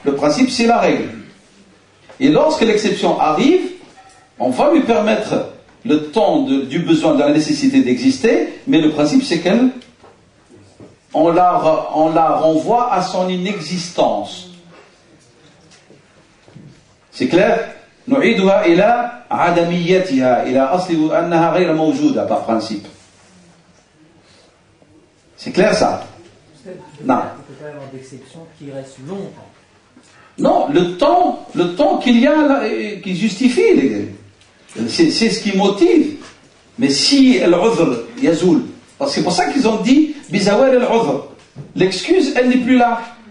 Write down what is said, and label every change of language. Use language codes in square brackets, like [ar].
[fr] Le principe, c'est la règle. Et lorsque l'exception arrive, on va lui permettre le temps du besoin, de la nécessité d'exister, mais le principe, c'est qu'elle, on la renvoie à son inexistence. C'est clair? [ar] نعيدها إلى عدميتها إلى أصل أنها غير موجودة par principe. [fr] C'est clair ça? Non. Il peut pas y avoir d'exception qui reste longtemps. Non, le temps qu'il y a là, qui justifie, c'est ce qui motive. Mais si al-udhr yazoul, parce que c'est pour ça qu'ils ont dit bizawal al-udhr, l'excuse elle n'est plus là.